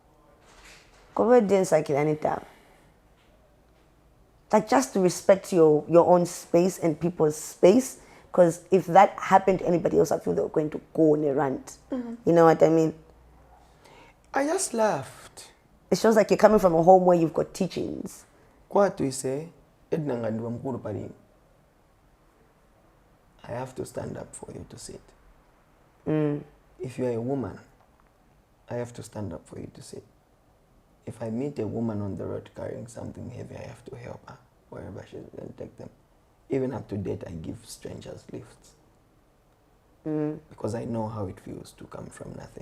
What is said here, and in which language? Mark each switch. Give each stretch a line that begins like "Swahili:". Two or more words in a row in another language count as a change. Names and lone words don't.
English: Like, just to respect your own space and people's space, because if that happened to anybody else, I feel they were going to go on a rant. You know what I mean? I just laughed. It shows like you're coming from a home where you've got teachings. What we say, Edna Ngandwe
Bemba: mkuru pali.
English: I have to stand up for you to sit. If you are a woman, I have to stand up for you to sit. If I meet a woman on the road carrying something heavy, I have to help her wherever she's going to take them. Even up to date, I give strangers lifts. Because I know how it feels to come from nothing.